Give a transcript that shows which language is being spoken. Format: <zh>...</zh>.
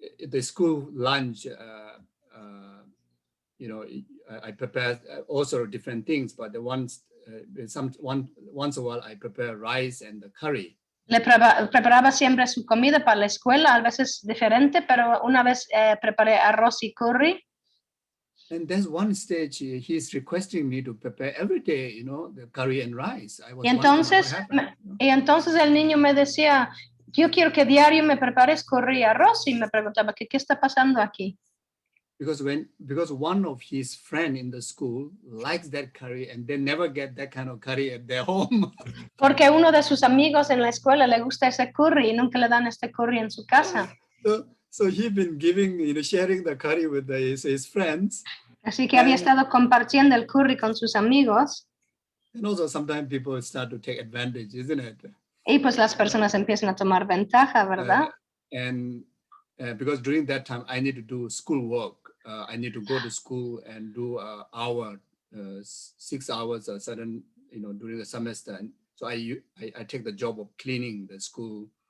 <en>The school lunch, I prepare also different things, but once a while I prepare rice and the curry.</en> <es>Le preparaba siempre su comida para la escuela, a veces diferente, pero una vez preparé arroz y curry.</es> <en>And there's one stage he's requesting me to prepare every day, the curry and rice. I was</en> <es>y entonces el niño me decía, yo quiero que diario me prepares curry y arroz, y me preguntaba, ¿qué está pasando aquí?</es> <en>Because one of his friend in the school likes that curry and they never get that kind of curry at their home.</en> <es>Porque uno de sus amigos en la escuela le gusta ese curry y nunca le dan este curry en su casa.</es> <en>So he's been giving, sharing the curry with his friends.</en> <es>Así que había estado compartiendo el curry con sus amigos.</es> <en>And also sometimes people start to take advantage, isn't it?</en> <es>Y pues las personas empiezan a tomar ventaja, ¿verdad?</es> <en>And because during that time I need to do school work. I need to go to school and do 6 hours a certain, during the semester. And so I take the job of cleaning the school.</en>